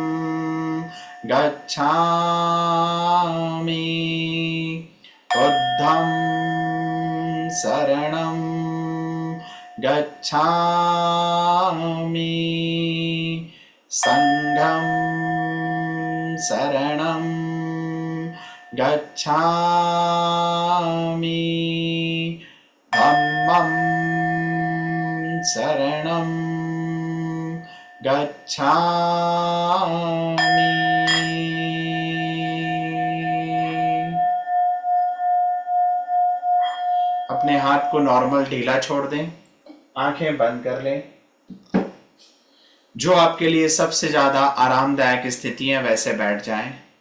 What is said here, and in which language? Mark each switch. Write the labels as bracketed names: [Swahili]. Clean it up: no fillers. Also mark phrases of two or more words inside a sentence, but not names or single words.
[Pali] गच्छामि, बुद्धं शरणं गच्छामि, संघं शरणं गच्छामि, धम्मं शरणं गच्छामि। [Hindi] अपने हाथ को नॉर्मल ढीला छोड़ दें, आंखें बंद कर लें। जो आपके लिए सबसे ज्यादा आरामदायक स्थिति है वैसे बैठ जाएं।